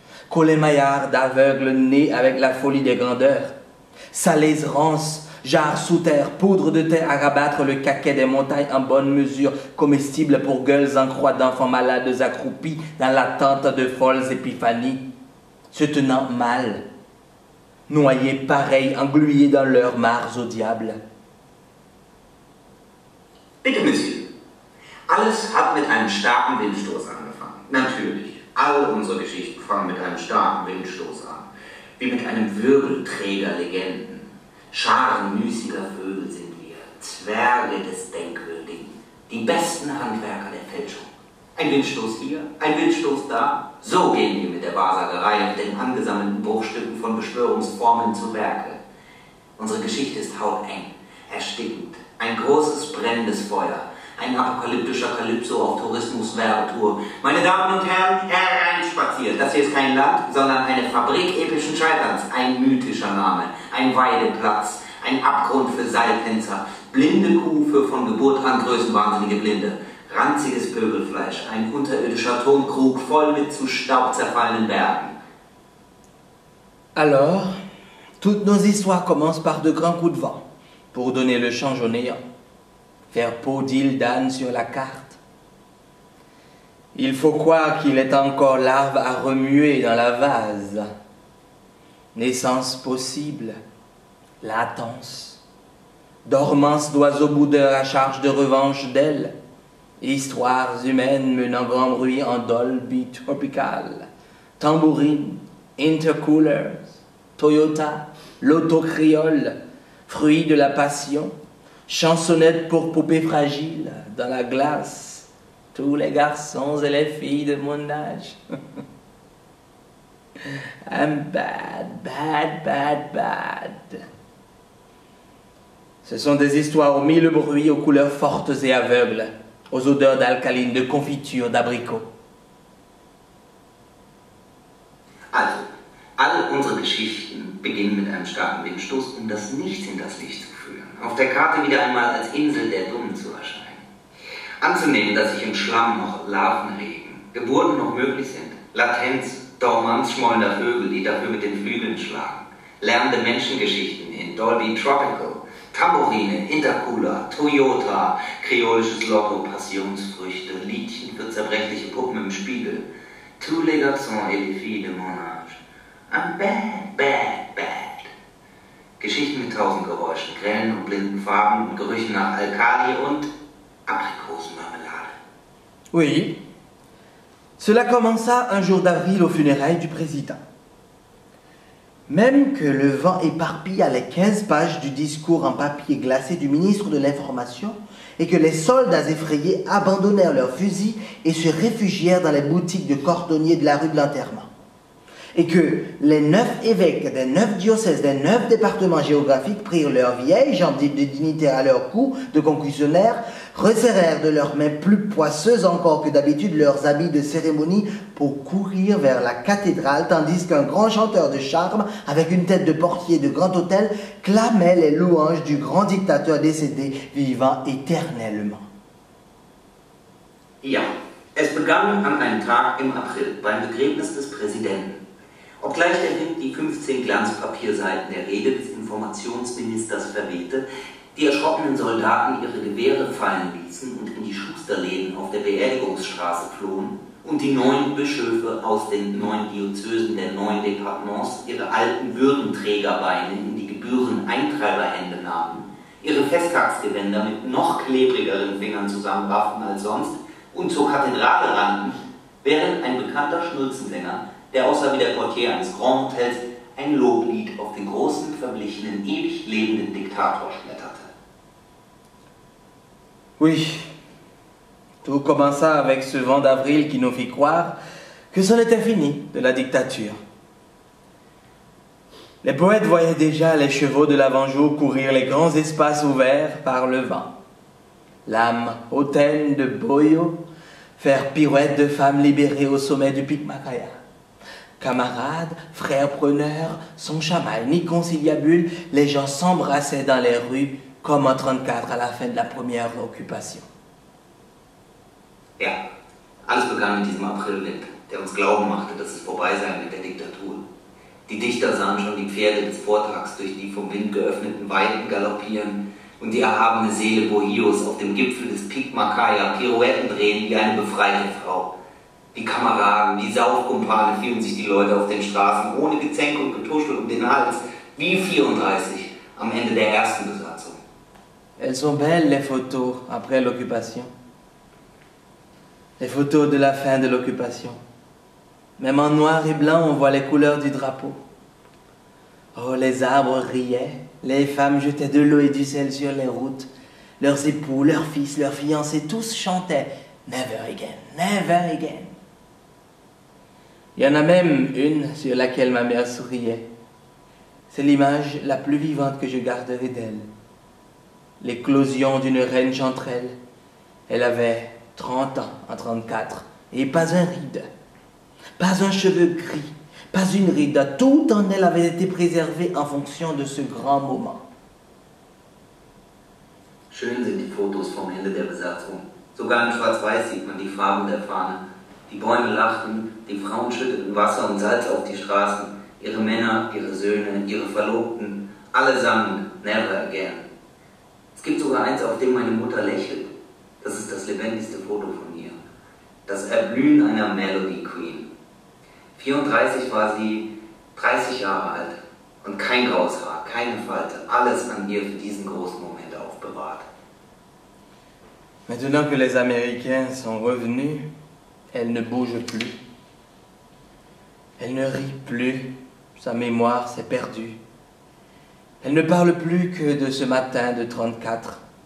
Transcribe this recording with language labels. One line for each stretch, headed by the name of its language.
French: collet-maillard d'aveugles nés avec la folie des grandeurs, salés rances, jarres sous terre, poudre de thé à rabattre le caquet des montagnes en bonne mesure, comestible pour gueules en croix d'enfants malades accroupis dans l'attente de folles épiphanies, se tenant mal, noyés pareils, englués dans leurs mares au diable.
German: Bitte, Monsieur. Alles hat mit einem starken Windstoß angefangen. Natürlich. All unsere Geschichten fangen mit einem starken Windstoß an. Wie mit einem Wirbelträger Legenden. Scharen müßiger Vögel sind wir, Zwerge des Denkwürdigen, die besten Handwerker der Fälschung. Ein Windstoß hier, ein Windstoß da. So gehen wir mit der Wahrsagerei und den angesammelten Bruchstücken von Beschwörungsformeln zu Werke. Unsere Geschichte ist hauteng, erstickend, ein großes brennendes Feuer, ein apokalyptischer Kalypso auf Tourismus-Werbetour. Meine Damen und Herren, hereinspaziert. Das hier ist kein Land, sondern eine Fabrik epischen Scheiterns. Ein mythischer Name, ein Weideplatz, ein Abgrund für Seiltänzer, blinde Kuh für von Geburt an größenwahnsinnige Blinde, ranziges Pöbelfleisch, ein unterirdischer Tonkrug voll mit zu Staub zerfallenen Bergen.
French: Alors, toutes nos histoires commencent par de grands coups de vent, pour donner le change au néant. Faire peau d'île d'âne sur la carte. Il faut croire qu'il est encore larve à remuer dans la vase. Naissance possible, latence, dormance d'oiseaux boudeurs à charge de revanche d'ailes, histoires humaines menant grand bruit en Dolby tropical, tambourine, intercoolers, Toyota, l'auto créole, fruit de la passion, chansonnette pour poupées fragiles, dans la glace, tous les garçons et les filles de mon âge.
English: I'm bad, bad, bad, bad.
French: Ce sont des histoires aux mille bruits, aux couleurs fortes et aveugles, aux odeurs d'alcaline, de confiture, d'abricot.
German: Also, alle unsere Geschichten beginnen mit einem starken Windstoß, um das Nichts in das Licht zu führen. Auf der Karte wieder einmal als Insel der Dummen zu erscheinen. Anzunehmen, dass sich im Schlamm noch Larven regen, Geburten noch möglich sind, Latenz, Dormanz schmollender Vögel, die dafür mit den Flügeln schlagen, lernende Menschengeschichten in Dolby Tropical, Tambourine, Intercooler, Toyota, kreolisches Lotto, Passionsfrüchte, Liedchen für zerbrechliche Puppen im Spiegel,
French: Tous les garçons et les filles de mon âge.
English: I'm bad, bad, bad.
German: Geschichten mit 1000 Geräuschen, grellen und blinden Farben und Gerüchen nach Alkali und Aprikosenmarmelade.
French: Oui. Cela commença un jour d'avril aux funérailles du président. Même que le vent éparpilla les 15 pages du discours en papier glacé du ministre de l'Information et que les soldats effrayés abandonnèrent leurs fusils et se réfugièrent dans les boutiques de cordonniers de la rue de l'Enterrement. Et que les 9 évêques des 9 diocèses des 9 départements géographiques prirent leurs vieilles jambes de dignitaires à leur cou de concussionnaires, resserrèrent de leurs mains plus poisseuses encore que d'habitude leurs habits de cérémonie pour courir vers la cathédrale, tandis qu'un grand chanteur de charme, avec une tête de portier de grand hôtel, clamait les louanges du grand dictateur décédé, vivant éternellement.
German: Ja, es begann an einem Tag im April beim Begräbnis des Präsidenten. Obgleich der Wind die 15 Glanzpapierseiten der Rede des Informationsministers verwehte, die erschrockenen Soldaten ihre Gewehre fallen ließen und in die Schusterläden auf der Beerdigungsstraße flohen und die 9 Bischöfe aus den 9 Diözesen der 9 Departements ihre alten Würdenträgerbeine in die Gebühren-Eintreiberhände nahmen, ihre Festtagsgewänder mit noch klebrigeren Fingern zusammenrafften als sonst und zur Kathedrale rannten, während ein bekannter Schnulzensänger, der aussah wie der Portier eines Grand Hotels, ein Loblied auf den großen, verblichenen, ewig lebenden Diktator schmetterte.
French: Oui, tout commença avec ce vent d'avril qui nous fit croire que c'en était fini de la dictature. Les poètes voyaient déjà les chevaux de l'avant-jour courir les grands espaces ouverts par le vent. L'âme hautaine de Boyo faire pirouette de femmes libérées au sommet du pic Macaya. Camarades, frères preneurs, sans chamaille ni conciliabule, les gens s'embrassaient dans les rues comme en 1934 à la fin de la première occupation.
German: Ja, alles begann mit diesem Aprilwind, der uns glauben machte, dass es vorbei sei mit der Diktatur. Die Dichter sahen schon die Pferde des Vortags durch die vom Wind geöffneten Weiden galoppieren und die erhabene Seele Bohios auf dem Gipfel des Pic Macaya Pirouetten drehen wie eine befreite Frau. Wie Kameraden, wie Saufkumpane fielen sich die Leute auf den Straßen ohne Gezänk und Getuschel um den Hals, wie 34 am Ende der ersten Besatzung.
French: Elles sont belles les photos après l'occupation. Les photos de la fin de l'occupation. Même en noir et blanc, on voit les couleurs du drapeau. Oh, les arbres riaient, les femmes jetaient de l'eau et du sel sur les routes. Leurs époux, leurs fils, leurs fiancés, tous chantaient «
English: Never again, never again ».
French: Il y en a même une sur laquelle ma mère souriait. C'est l'image la plus vivante que je garderai d'elle. L'éclosion d'une reine chanterelle. Elle avait 30 ans en 1934 et pas un ride, pas un cheveu gris, pas une ride. Tout en elle avait été préservé en fonction de ce grand moment.
German: Schön sind die Fotos vom Ende der Besatzung. Sogar in Schwarz-Weiß sieht man die Farben der Fahne. Die Bäume lachten, die Frauen schütteten Wasser und Salz auf die Straßen. Ihre Männer, ihre Söhne, ihre Verlobten, alle sangen
English: Never Again.
German: Es gibt sogar eins, auf dem meine Mutter lächelt. Das ist das lebendigste Foto von ihr. Das Erblühen einer Melody Queen. 34 war sie, 30 Jahre alt. Und kein graues Haar, keine Falte. Alles an ihr für diesen großen Moment aufbewahrt.
French: Maintenant que les Américains sont revenus, elle ne bouge plus. Elle ne rit plus. Sa mémoire s'est perdue. Elle ne parle plus que de ce matin de 1934.